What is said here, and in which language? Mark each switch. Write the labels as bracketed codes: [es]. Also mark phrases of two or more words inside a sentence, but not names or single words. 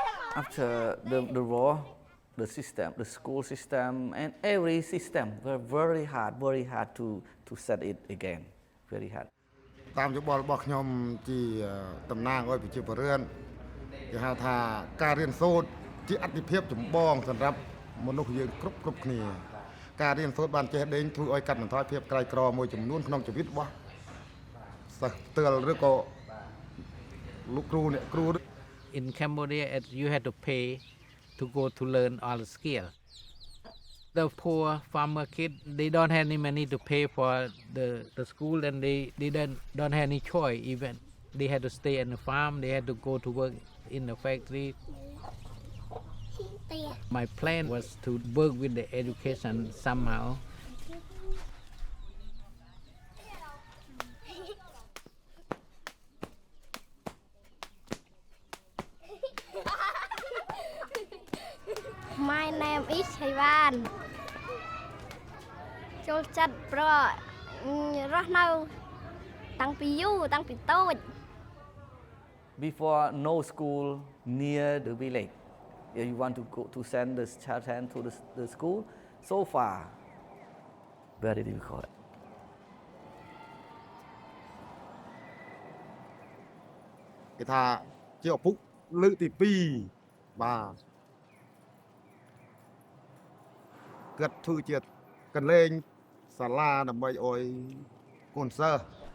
[en] After the war, the system, the school system, and every system were very hard to set it again, very hard. [km] តាមយោបល់របស់ខ្ញុំជាតំណាងឲ្យប្រជាពលរដ្ឋគេហៅថាការរៀនសូត្រជាអតិភិបចម្បងសម្រាប់មនុស្សយើងគ្រប់គ្នាការរៀនសូត្របានចេះដេញធ្វើឲ្យកាត់បន្ថយភាពក្រីក្រមួយចំនួនក្នុងជីវិតរបស់សិស្សផ្ទាល់ឬក៏លោកគ្រូអ្នកគ្រូ [en] In Cambodia, you had to pay to go to learn all the skill. The poor farmer kid, they don't have any money to pay for the school, and they don't have any choice even. They had to stay on the farm, they had to go to work in the factory. My plan was to work with the education somehow. My name is Ivan. [km] ចូលចិត្តព្រោះរស់នៅតាំងពីយូរតាំងពីតូច [en] Before no school near the village, if you want to go to send the child to the school, so far, very difficult. [km] គេថាជាឪពុកលើកទី2បាទគាត់ធ្វើជាកន្លែងសាលាដើម្បីឲ្យកូនសិស្ស